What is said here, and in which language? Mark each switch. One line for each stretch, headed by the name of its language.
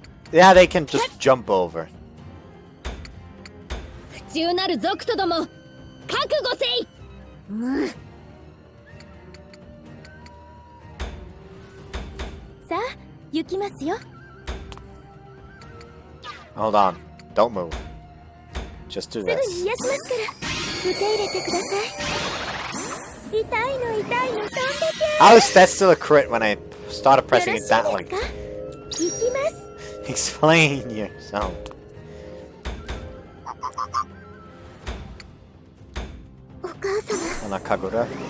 English: Yeah, they can just jump over.
Japanese: 不忠なる族とども、覚悟せい。さあ、行きますよ。
English: Hold on. Don't move. Just do
Japanese: すぐに
English: this.
Japanese: 癒しますから受け入れてください。痛いの痛いの飛んでけ。
English: How is that still a crit when I started pressing it that like?
Japanese: 行きます。
English: Explain yourself.
Japanese: Nakagura.